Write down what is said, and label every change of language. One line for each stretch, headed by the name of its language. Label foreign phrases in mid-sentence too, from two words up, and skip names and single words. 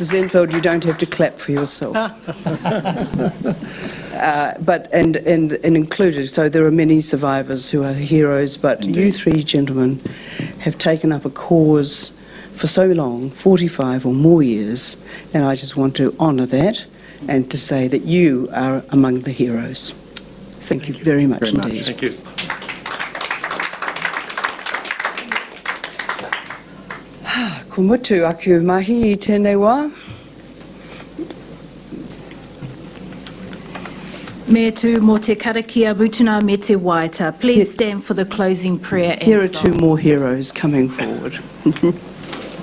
English: Zenfeld, you don't have to clap for yourself. But included, so there are many survivors who are heroes, but Indeed. You three gentlemen have taken up a cause for so long, 45 or more years, and I just want to honour that and to say that you are among the heroes. Thank you very much indeed. Thank you.
Māori: Ko mutu aku mahi I tēnei wā. Me tū mō te karakia mutuna me te waita.
English: Please stand for the closing prayer and Here are song. two more heroes coming forward.